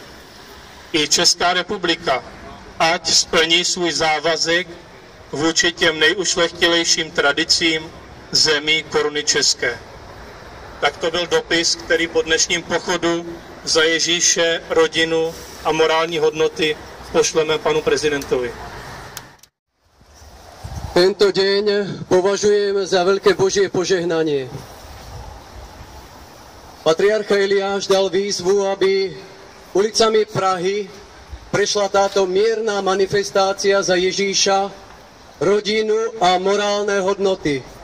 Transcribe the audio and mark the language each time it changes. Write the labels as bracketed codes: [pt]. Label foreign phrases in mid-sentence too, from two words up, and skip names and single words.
[cs] I Česká republika, ať splní svůj závazek vůči těm nejušlechtilejším tradicím zemí Koruny české. Tak to byl dopis, který po dnešním pochodu za Ježíše, rodinu a morální hodnoty pošleme panu prezidentovi. [sk] Tento deň považujem za veľké Božie požehnanie. Patriarcha Eliáš dal výzvu, aby ulicami Prahy prešla táto mierna manifestácia za Ježíša, rodinu a morálne hodnoty.